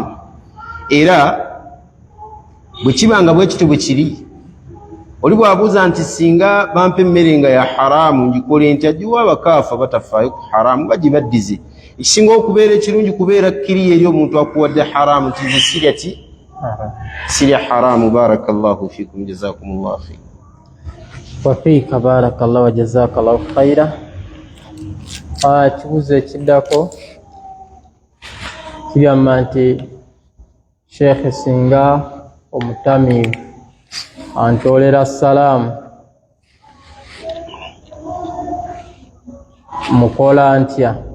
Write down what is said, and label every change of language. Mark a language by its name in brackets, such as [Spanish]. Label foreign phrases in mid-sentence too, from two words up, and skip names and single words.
[Ganda] Era bwe kibanga bwe kityo bwe kiri, oli bw'abuuza nti singa bampa emmere nga ya haramu ngikole ntya, jiwa abakaafa batafaayo ku haramu nga gibaddize. Ekisinga okubeera ekirungi kubeera kkiri eri omuntu akuwadde haramu nti nze sirya ki sirya haramu. [Arabic] بارك الله فيكم، جزاكم الله خيرا. وفيك بارك الله وجزاك الله خيرا. [Ganda] Kibuuzo ekiddako kigamba nti Sheikh singa omutamiivu antoolera salaamu mukola ntya?